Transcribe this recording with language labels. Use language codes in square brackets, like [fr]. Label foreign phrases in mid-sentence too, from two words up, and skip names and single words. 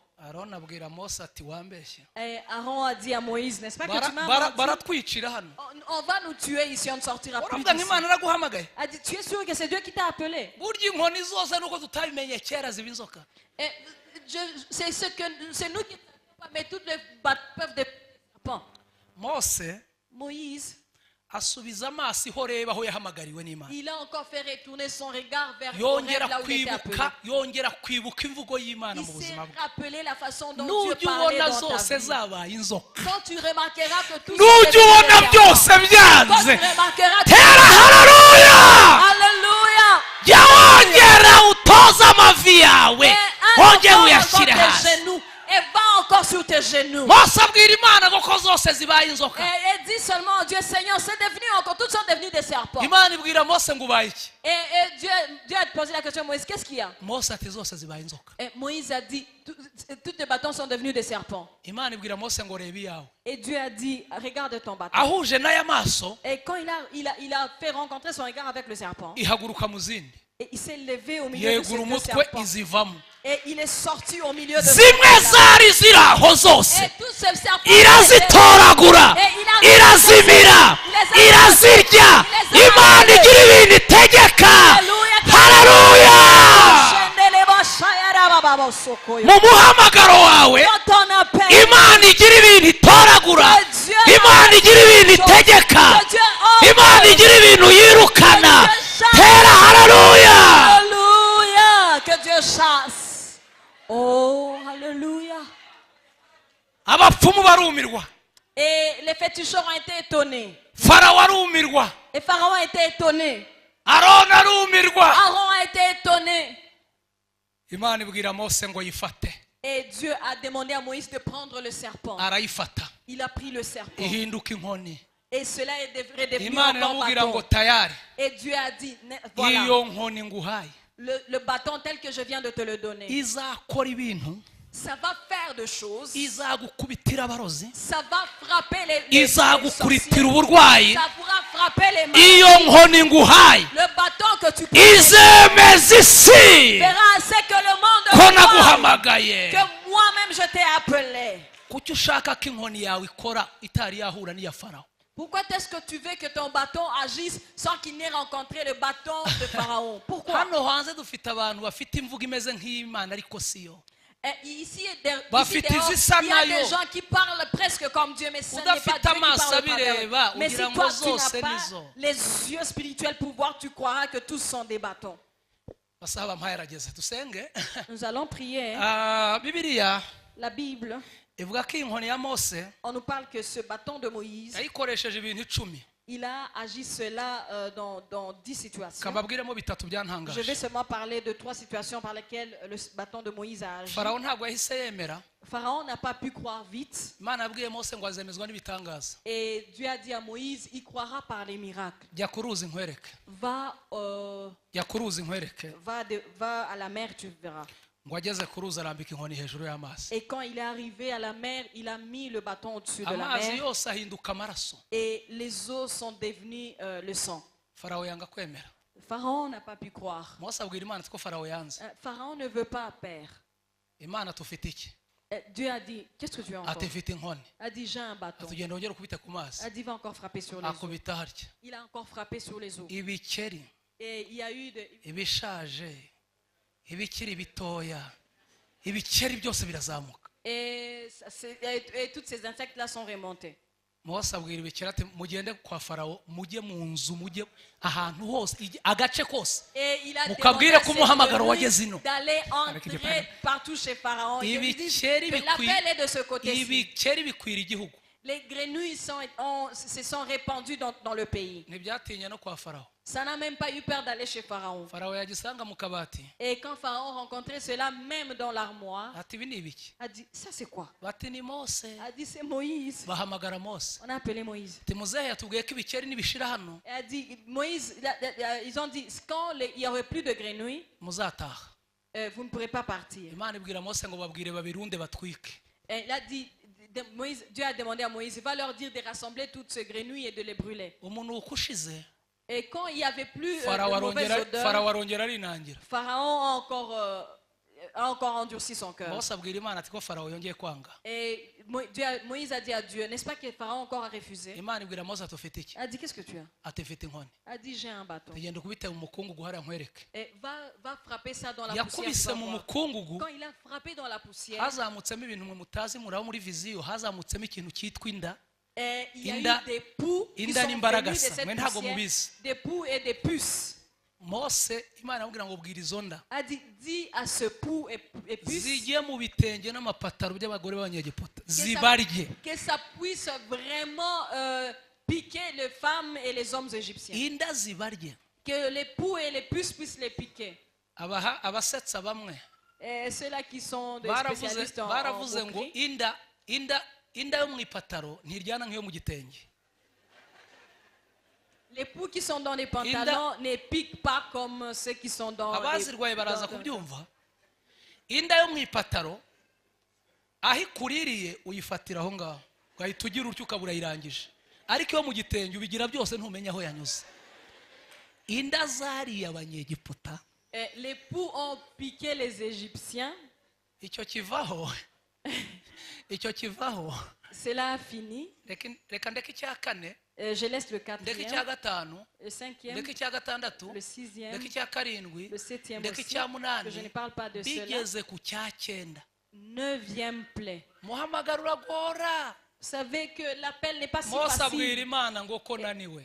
[rw] Aroni abwira Mose ati wambeshye, [fr] Et Aaron a dit à Moïse, n'est-ce pas que tu m'as menti? [rw] baratwicira hano. [fr] On va nous tuer ici, on ne sortira plus [rw] uravuga [fr] d'ici. [rw] nk'Imana araguhamagaye? [fr] A dit, tu es sûr que c'est Dieu qui t'a appelé? [rw] Burya inkoni zose nuko tutabimenye kera ziba inzoka. [fr] Et c'est nous qui ne savons pas, mais toutes les peuvent des serpents. [rw] Mose [fr] Moïse, [rw] asubiza amaso iho reba aho yahamagariwe n'Imana. [fr] il a encore fait retourner son regard vers [rw] Yongera [fr] là où il était appelé. [rw] kwibuka imvugo y'Imana mu [fr] Il s'est [rw] buzima bwe. [fr] rappelé la façon dont Dieu [rw] Nujya [fr] parlait [rw] ubona [fr] dans ta [rw] zose [fr] vie. [rw] zabaye inzoka, [fr] Quand tu remarqueras que tout [rw] nujya ubona byose [fr] quand tu [rw] byanze, [fr] remarqueras [rw] tera haleluya. [fr] Alléluia. [rw] jya wongera utoze amavi yawe, [fr] Et [rw] wongere [fr] encore [rw] uyashyire [fr] tes [rw] hasi. [fr] genoux et va encore sur tes genoux. [rw] mose abwira imana ngo ko zose zibaye inzoka [fr] Et dis seulement, Dieu Seigneur, c'est devenu encore, toutes sont devenues des serpents. [rw] imana ibwira mose ngo ubaye iki [fr] Et Dieu a posé la question à Moïse, qu'est-ce qu'il y a? [rw] mose ati zose zibaye inzoka [fr] Et Moïse a dit, toutes les bâtons sont devenus des serpents. [rw] imana ibwira mose ngo reba iyawe [fr] Et Dieu a dit, regarde ton bâton. [rw] ahuje n'aya maso [fr] Et quand il a fait rencontrer son regard avec le serpent, [rw] ihaguruka mu zindi [fr] et il s'est levé au milieu de ces [rw] yegura [fr] deux [rw] umutwe [fr] serpents. [rw] izivamo [fr] Et il est sorti au milieu de [rw] zimwe zari ziri aho zose [fr] Et tous ces serpents, [rw] irazitoragura irazimira irazirya imana igira ibintu itegeka haleluya mu muhamagaro wawe imana igira ibintu itoragura imana igira ibintu itegeka imana igira ibintu yirukana tera haleluya [fr] Alléluia, que Dieu chasse. Oh, alléluia. [rw] abapfumu barumirwa [fr] Et les féticheurs ont été étonnés. [rw] farawo arumirwa [fr] Et Pharaon a été étonné. [rw] aroni arumirwa [fr] Aaron a été étonné. [rw] imana ibwira mose ngo yifate [fr] Et Dieu a demandé à Moïse de prendre le serpent. [rw] arayifata [fr] Il a pris le serpent. [rw] ihinduka inkoni [fr] Et cela est redevenu [rw] imana [fr] encore [rw] iramubwira ngo [fr] bâton. [rw] tayari [fr] Et Dieu a dit, voilà, [rw] iyo nkoni nguhaye [fr] le bâton tel que je viens de te le donner, [rw] izakora ibintu [fr] ça va faire de choses. [rw] izagukubitira abarozi [fr] Ça va frapper les [rw] izagukuritira [fr] sorciers. [rw] uburwayi [fr] Ça pourra frapper les [rw] iyo [fr] malades. [rw] nkoni nguhaye [fr] Le bâton que tu prends [rw] izemeza isi [fr] verra ce que le monde [rw] ko [fr] voit, [rw] naguhamagaye [fr] que moi-même je t'ai appelé. [rw] kuki ushaka ko inkoni yawe ikora itari yahura n'iya farawo [fr] Pourquoi est-ce que tu veux que ton bâton agisse sans qu'il n'ait rencontré le bâton de Pharaon? Pourquoi? [rw] hano hanze dufite abantu bafite imvugo imeze nk'iy'imana ariko siyo [fr] Ici, [rw] Bafite [fr] dehors, [rw] izisa [fr] il y a [rw] nayo. [fr] des gens qui parlent presque comme Dieu, mais ce n'est pas Dieu [rw] udafite [fr] qui [rw] amaso [fr] parle par [rw] abireba [fr] eux. Mais si [rw] ugira ngo [fr] toi, tu [rw] zose [fr] n'as pas [rw] nizo [fr] les yeux spirituels pour voir, tu croiras que tous sont des bâtons. [rw] basaba mpaye arageze dusenge [fr] Nous allons prier. [rw] bibiliya [fr] La Bible, [rw] ivuga ko iyi nkoni ya mose [fr] on nous parle que ce bâton de Moïse, [rw] yayikoresheje ibintu 10 [fr] il a agi cela dans 10 situations. [rw] kababwiremo bitatu [fr] Je vais [rw] byantangaje [fr] seulement parler de 3 situations par lesquelles le bâton de Moïse a agi. [rw] farawo ntabwo yahise yemera [fr] Pharaon n'a pas pu croire vite. [rw] imana yabwiye mose ngo azemezwa n'ibitangaza [fr] Et Dieu a dit à Moïse, il croira par les miracles. [rw] jya ku ruzi nkwereke jya ku ruzi nkwereke [fr] Va à la mer, tu verras. [rw] ngo ageze ku ruzi arambika inkoni hejuru y'amazi [fr] Et quand il est arrivé à la mer, il a mis le bâton au-dessus de la [rw] amazi [fr] mer. [rw] yose ahinduka amaraso [fr] Et les eaux sont devenues le sang. [rw] farawo yanga kwemera [fr] Pharaon n'a pas pu croire. [rw] mose abwira imana ati ko farawo yanze [fr] Pharaon ne veut pas père. [rw] imana tufite iki [fr] Dieu a dit, qu'est-ce que tu as encore? [rw] ati mfite inkoni [fr] A dit, j'ai un bâton. [rw] atugenda wongere ukubite ku mazi [fr] A dit, va encore frapper sur les eaux. [rw] akubita harya [fr] Il a encore frappé sur les eaux. [rw] ibikeri [fr] Et il y a eu [rw] ibishaje ibikiri bitoya ibikeri byose birazamuka [fr] et tous ces insectes-là sont remontés. [rw] mose abwira ibikeri ati mugende kwa farawo mujye mu nzu mujye ahantu hose agace kose [fr] Et il a demandé [rw] mukabwire [fr] à [rw] ko [fr] ses [rw] umuhamagaro [fr] grenouilles [rw] wageze ino [fr] d'aller entrer partout chez Pharaon. Il lui dit [rw] ibikeri [fr] que l'appel est de ce côté-ci. [rw] ibikeri bikwira igihugu [fr] Les grenouilles se sont répandues dans le pays. [rw] ntibyatinya no kwa farawo [fr] Ça n'a même pas eu peur d'aller chez Pharaon. [rw] farawo yagisanga mu kabati [fr] Et quand Pharaon rencontrait cela, même dans l'armoire, [rw] ati ibi ni ibiki [fr] a dit, ça c'est quoi? [rw] bati ni mose [fr] A dit, c'est Moïse. [rw] bahamagara mose [fr] On a appelé Moïse. [rw] ati muzehe yatubwiye ko ibikeri nibishira hano [fr] Et a dit, Moïse, ils ont dit, quand il n'y aurait plus de grenouilles, [rw] muzataha [fr] vous ne pourrez pas partir. [rw] imana ibwira mose ngo babwire babirunde batwike [fr] Et il a dit, Dieu a demandé à Moïse, va leur dire de rassembler toutes ces grenouilles et de les brûler. [rw] umunuko ushize [fr] Et quand il n'y avait plus [rw] farawo [fr] de mauvaise [rw] farawo [fr] odeur, [rw] arongera arinangira [fr] Pharaon a encore endurci son cœur. [rw] mose abwira imana ati ko farawo yongeye kwanga [fr] Et Moïse a dit à Dieu, n'est-ce pas que Pharaon encore a refusé? [rw] imana ibwira mose ati ufite iki [fr] Il a dit, qu'est-ce que tu as? [rw] ati mfite inkoni [fr] Il a dit, j'ai un bâton. [rw] tugenda ukubite mu mukungugu hariya nkwereke [fr] Et va frapper ça dans la poussière. [rw] yakubise [fr] tu vas [rw] mu [fr] voir. [rw] mukungugu [fr] Quand il a frappé dans la poussière, [rw] hazamutsemo ibintu mwe mutazi muraba muri viziyo hazamutsemo ikintu cyitwa inda [fr] et il y a [rw] Inda- [fr] eu des poux qui [rw] inda [fr] sont [rw] n'imbaraga [fr] venus de [rw] sa, [fr] cette [rw] mwe ntabwo [fr] poussière, [rw] mubizi. [fr] des poux et des puces. [rw] mose imana amubwira ngo bwira izo nda [fr] A dit, dis à ce poux et puces [rw] zigiye mu bitenge n'amapataro by'abagore b'abanyegiputa zibarye [fr] que ça puisse vraiment piquer les femmes et les hommes égyptiens. [rw] inda zibarye [fr] Que les poux et les puces puissent les piquer. [rw] abasetsa bamwe [fr] Et ceux-là qui sont des [rw] baravuze [fr] spécialistes en [rw] baravuze ngo [fr] moquerie, [rw] inda yo mu ipataro ntiryana nk'iyo mu gitenge. [fr] les poux qui sont dans les pantalons ne piquent pas comme ceux qui sont dans [rw] abazirwaye baraza [fr] dans- [rw] kubyumva. Inda yo mu ipataro aho ikuririye uyifatira aho ngaho ugahita ugira utyo ukabura irangije, ariko iyo mu gitenge ubigira byose ntumenya aho yanyuze. Inda zariye abanyegiputa [fr] Les poux ont piqué les Égyptiens. [rw] icyo kivaho icyo kivaho. [fr] Cela a fini. [rw] Reka ndeke icya kane, [fr] Je laisse le [rw] ndeke icya [fr] quatrième, [rw] gatanu, [fr] le cinquième, [rw] ndeke icya gatandatu, [fr] le sixième, [rw] ndeke icya karindwi, [fr] le septième [rw] ndeke [fr] aussi, [rw] icya [fr] que je ne [rw] munani, [fr] parle pas de cela. [rw] bigeze ku cya cyenda. [fr] Neuvième plaie. [rw] Muhamagaro uragora. [fr] Vous savez que l'appel n'est pas si [rw] Mose abwira [fr] facile. [rw] Imana ngo ko naniwe.